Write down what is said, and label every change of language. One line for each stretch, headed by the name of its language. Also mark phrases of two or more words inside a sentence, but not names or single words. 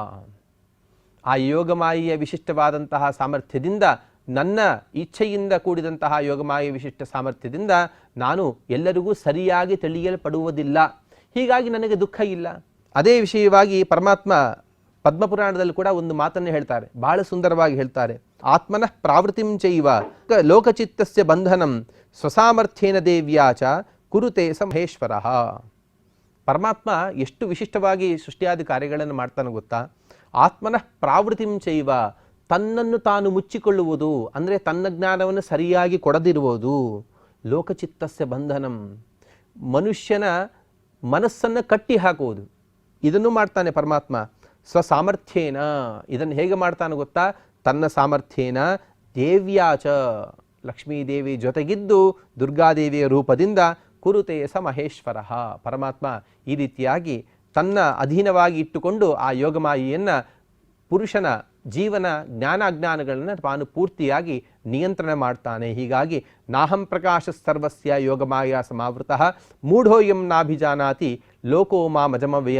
Kannada: ಆ ಯೋಗಮಾಯಿಯ ವಿಶಿಷ್ಟವಾದಂತಹ ಸಾಮರ್ಥ್ಯದಿಂದ, ನನ್ನ ಇಚ್ಛೆಯಿಂದ ಕೂಡಿದಂತಹ ಯೋಗಮಾಯಿಯ ವಿಶಿಷ್ಟ ಸಾಮರ್ಥ್ಯದಿಂದ ನಾನು ಎಲ್ಲರಿಗೂ ಸರಿಯಾಗಿ ತಿಳಿಯಲ್ಪಡುವುದಿಲ್ಲ, ಹೀಗಾಗಿ ನನಗೆ ದುಃಖ ಇಲ್ಲ. ಅದೇ ವಿಷಯವಾಗಿ ಪರಮಾತ್ಮ ಪದ್ಮಪುರಾಣದಲ್ಲಿ ಕೂಡ ಒಂದು ಮಾತನ್ನು ಹೇಳ್ತಾರೆ, ಬಹಳ ಸುಂದರವಾಗಿ ಹೇಳ್ತಾರೆ.
Sanskrit: ಆತ್ಮನಃ ಪ್ರಾವೃತ್ತಿಂ ಚೈವ ಲೋಕಚಿತ್ತಸ್ಯ ಬಂಧನಂ ಸ್ವಸಾಮರ್ಥ್ಯೇನ ದೇವ್ಯಾಚ ಕುರುತೆ ಸ ಮಹೇಶ್ವರಃ.
Kannada: ಪರಮಾತ್ಮ ಎಷ್ಟು ವಿಶಿಷ್ಟವಾಗಿ ಸೃಷ್ಟಿಯಾದಿ ಕಾರ್ಯಗಳನ್ನು ಮಾಡ್ತಾನೆ ಗೊತ್ತಾ?
Sanskrit: ಆತ್ಮನಃ ಪ್ರಾವೃತ್ತಿಂ ಚೈವ,
Kannada: ತನ್ನನ್ನು ತಾನು ಮುಚ್ಚಿಕೊಳ್ಳುವುದು ಅಂದರೆ ತನ್ನ ಜ್ಞಾನವನ್ನು ಸರಿಯಾಗಿ ಕೊಡದಿರುವುದು.
Sanskrit: ಲೋಕಚಿತ್ತಸ್ಯ ಬಂಧನಂ,
Kannada: ಮನುಷ್ಯನ ಮನಸ್ಸನ್ನು ಕಟ್ಟಿ ಹಾಕುವುದು, ಇದನ್ನು ಮಾಡ್ತಾನೆ ಪರಮಾತ್ಮ. ಸ್ವಸಾಮರ್ಥ್ಯೇನ, ಇದನ್ನು ಹೇಗೆ ಮಾಡ್ತಾನೆ ಗೊತ್ತಾ? ತನ್ನ
Sanskrit: ಸಾಮರ್ಥ್ಯೇನ ದೇವ್ಯಾಚ,
Kannada: ಲಕ್ಷ್ಮೀದೇವಿ ಜೊತೆಗಿದ್ದು ದುರ್ಗಾದೇವಿಯ ರೂಪದಿಂದ
Sanskrit: ಕುರುತೆ ಸ ಮಹೇಶ್ವರ.
Kannada: ಪರಮಾತ್ಮ ಈ ರೀತಿಯಾಗಿ ತನ್ನ ಅಧೀನವಾಗಿ ಇಟ್ಟುಕೊಂಡು ಆ ಯೋಗಮಾಯಿಯನ್ನು ಪುರುಷನ ಜೀವನ ಜ್ಞಾನಾಜ್ಞಾನಗಳನ್ನು ತಾನು ಪೂರ್ತಿಯಾಗಿ ನಿಯಂತ್ರಣ ಮಾಡ್ತಾನೆ.
Sanskrit: ಹೀಗಾಗಿ ನಾಹಂ ಪ್ರಕಾಶ ಸರ್ವಸ್ಯ ಯೋಗಮಾಯಾ ಸಮಾವೃತಃ ಮೂಢೋಯಂ ನಾಭಿಜಾನಾತಿ ಲೋಕೋ ಮಾಮಜಮವ್ಯಯಂ.